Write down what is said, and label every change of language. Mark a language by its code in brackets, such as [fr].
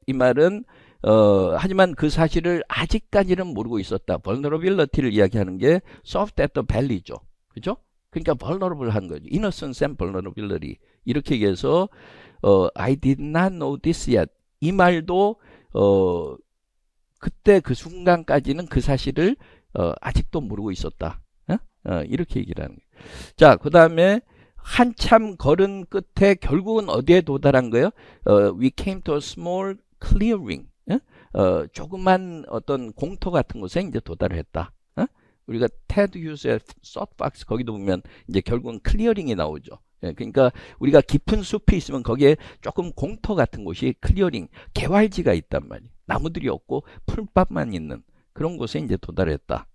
[ko] 이 말은 하지만 그 사실을 아직까지는 모르고 있었다. vulnerability를 이야기하는 게 [en] soft at the belly [ko] 죠. 그죠? 그러니까 vulnerable한 거죠. [en] innocence and vulnerability. [ko] 이렇게 얘기해서 [en] I did not know this yet. [ko] 이 말도 그때 그 순간까지는 그 사실을 아직도 모르고 있었다. 이렇게 얘기를 하는 거예요. 자, 그 다음에 한참 걸은 끝에 결국은 어디에 도달한 거예요? [en] We came to a small clearing. [ko] 조그만 어떤 공터 같은 곳에 이제 도달을 했다. 우리가 테드 휴스의 소프박스 거기도 보면 이제 결국은 클리어링이 나오죠. 그러니까 우리가 깊은 숲이 있으면 거기에 조금 공터 같은 곳이 클리어링, 개활지가 있단 말이에요. 나무들이 없고 풀밭만 있는 그런 곳에 이제 도달했다.